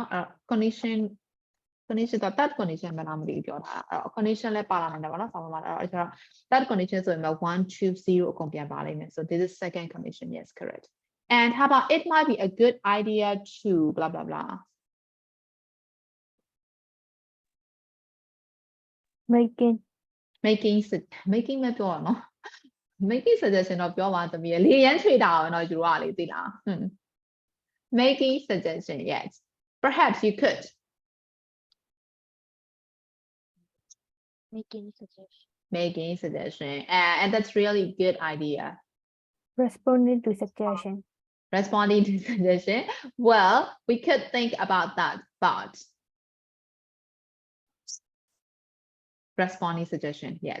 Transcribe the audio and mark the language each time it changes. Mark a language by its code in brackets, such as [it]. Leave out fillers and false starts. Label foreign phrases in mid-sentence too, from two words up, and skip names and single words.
[en] Condition that condition condition that condition so 1 2 0 so this is second condition, yes, correct. And how about it might be a good idea to blah blah blah. Making [my] မပြောရနော် [en] making suggestion [my] တော့ပြောပါသမီးလေရန်ထွေတာတော့ယူရလေသိလား [en] making suggestion, yes, perhaps you could. Making suggestion, and that's really good idea. responding to suggestion. Responding to suggestion, well, we could think about that, but responding suggestion, yes.